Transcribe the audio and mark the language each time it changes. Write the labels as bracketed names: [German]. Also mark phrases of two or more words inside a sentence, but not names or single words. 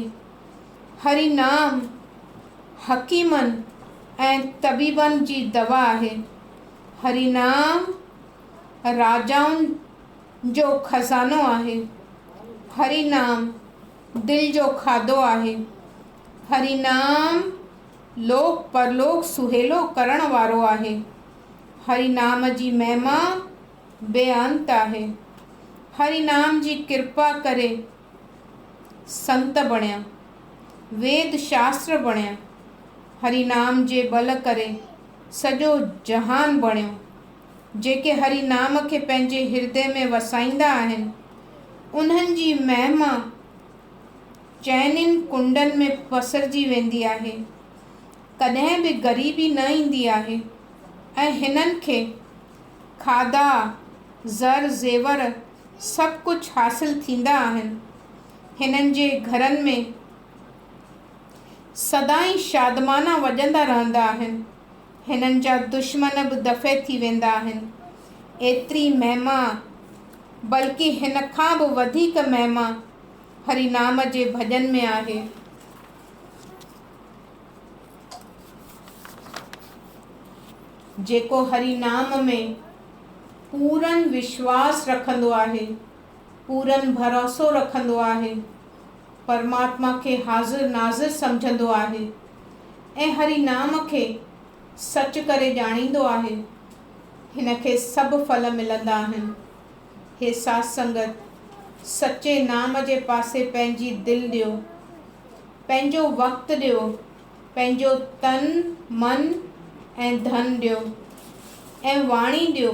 [Sindhi] हरि नाम हकीमनि ऐं तबीबनि जी दवा आहे। हरि नाम राजाउनि जो खज़ानो आहे। हरि नाम दिल जो खाधो आहे। हरि नाम लोक परलोक सुहेलो करण वारो आहे। हरि नाम जी महिमा बेअंत आहे। हरि नाम जी कृपा करे संत बणिया, वेद शास्त्र बणिया। हरि नाम जे बल करे सॼो जहान बणियो। जेके हरि नाम खे पंहिंजे हृदय में वसाईंदा आहिनि उन्हनि जी महिमा चइनिनि कुंडनि में पसरजी वेंदी आहे। कॾहिं बि ग़रीबी न ईंदी आहे ऐं हिननि खे खाधा, ज़र ज़ेवर सभु कुझु हासिलु थींदा आहिनि। हिननि जे घरनि में सदाई शादमाना वॼंदा रहंदा आहिनि। हिननि जा दुश्मन बि दफ़े थी वेंदा आहिनि। एतिरी महिमा, बल्कि हिन खां बि वधीक महिमा हरि नाम जे भॼन में आहे। जेको हरि नाम में पूरन विश्वास रखंदो आहे, पूरन भरोसो रखंदो आहे, परमात्मा खे हाज़िर नाज़िर सम्झंदो आहे ऐं हरि नाम खे सच करे ॼाणींदो आहे, हिन खे सभु फल मिलंदा आहिनि। हे साध संगत, सचे नाम जे पासे पंहिंजी दिलि ॾियो, पंहिंजो वक़्तु ॾियो, पंहिंजो तन, मन ऐं धन ॾियो ऐं वाणी ॾियो।